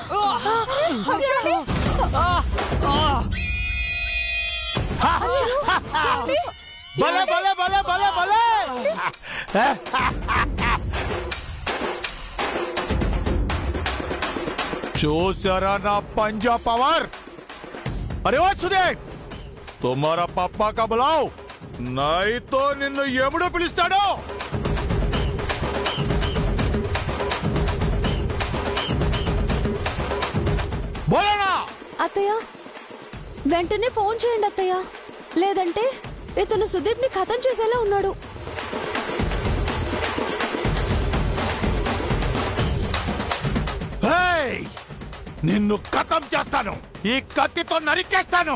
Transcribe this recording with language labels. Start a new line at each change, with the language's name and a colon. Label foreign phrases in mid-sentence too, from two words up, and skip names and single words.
Telugu: భలే భలే భలే భలే భలే. చూసారా నా పంజా పవర్?
Hindi: अरे वो सुदेश, तुम्हारा पापा का बुलाओ, नहीं तो
Telugu: నిన్ను ఎముడు పిలుస్తాడు.
Hindi: బోలేనా?
Telugu: అత్తయ్య, వెంటనే ఫోన్ చేయండి అత్తయ్య, లేదంటే ఇతను సుదీప్ ని ఖతం చేసేలా ఉన్నాడు. నిన్ను ఖతం చేస్తాను, ఈ కత్తితో నరికేస్తాను.